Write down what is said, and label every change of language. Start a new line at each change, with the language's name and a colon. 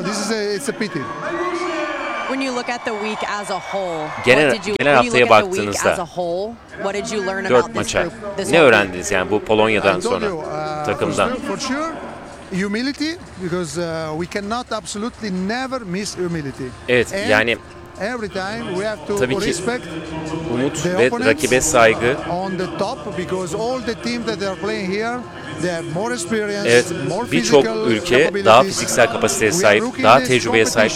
English: When you look at the week as a whole,
Turkish: genel haftaya baktığınızda dört maça ne öğrendiniz yani bu Polonya'dan sonra takımdan?
English: Humility, because we cannot absolutely never miss humility.
Turkish: Evet, yani
English: every time we have to
Turkish: tabii ki umut ve rakibe saygı.
English: On the top, because all the teams that are playing here, they have more experience,
Turkish: evet, birçok ülke daha fiziksel kapasiteye sahip, daha tecrübeye sahip.